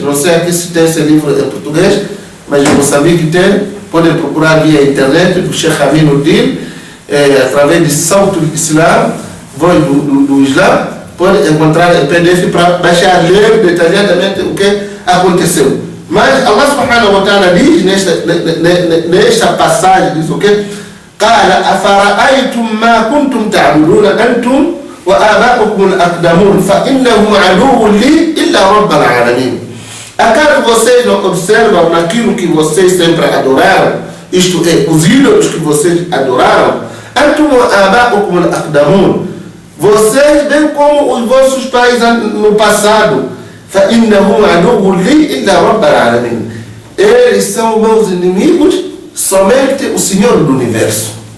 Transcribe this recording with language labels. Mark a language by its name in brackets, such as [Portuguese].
[Portuguese] Não sei aqui se tem esse livro em português, mas em Moçambique tem. Podem procurar via internet do Sheikh Aminuddin, através de Sauto do Islam, voz do Islã. Pode encontrar em PDF para baixar, ler detalhadamente o que aconteceu. Mas Allah subhanahu wa ta'ala diz nesta passagem, diz o quê? [Arabic] قال أفرأيتم ما كنتم تعبدون أنتم وآباؤكم الأقدمون فإنهم عدو لي إلا رب العالمين. [Portuguese] Acaso vocês não observam naquilo que vocês sempre adoraram, isto é, os ídolos que vocês adoraram? [Arabic] أنتم وآباؤكم الأقدمون, [Portuguese] vocês, bem como os vossos pais no passado, [Arabic] فإنهم عدو لي إلا رب العالمين, [Portuguese] eles são meus inimigos, somente o Senhor do Universo.